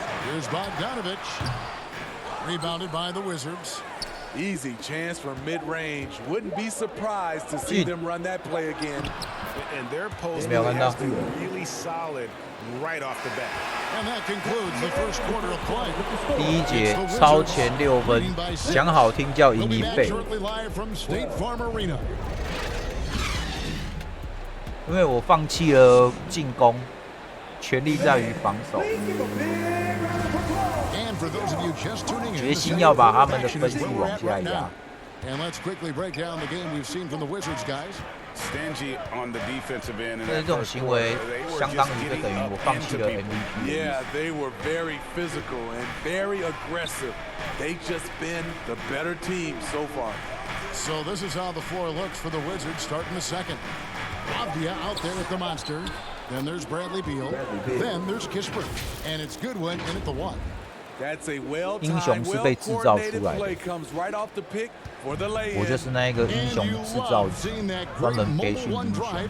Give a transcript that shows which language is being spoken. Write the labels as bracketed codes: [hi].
[en] Here's Bogdanovich. Rebounded by the Wizards. Easy chance from mid-range. Wouldn't be surprised to see them run that play again. And their post has been really solid right off the bat. And that concludes the first quarter of play. [zh] 第一节超前6分，讲好听叫赢1倍。 [en] Shortly live from State Farm Arena. [zh] 因为我放弃了进攻，全力在于防守， [en] And for those of you just tuning in, [zh] 决心要把他们的分数往下压。 [en] And let's quickly break down the game we've seen from the Wizards guys. Stingy on the defensive end. [zh] 但是这种行为相当于就等于我放弃了 MVP。 [en] Yeah, they were very physical and very aggressive. They've just been the better team so far. So this is how the floor looks for the Wizards starting the second. Avdia out there with the monster. Then there's Bradley Beal. Then there's Kispert. And it's Goodwin in at the 1. That's a well-timed, [zh] 英雄是被制造出来的。 [en] play comes right off the pick for the lay-in. [zh] 我就是那个英雄制造者，专门培训英雄。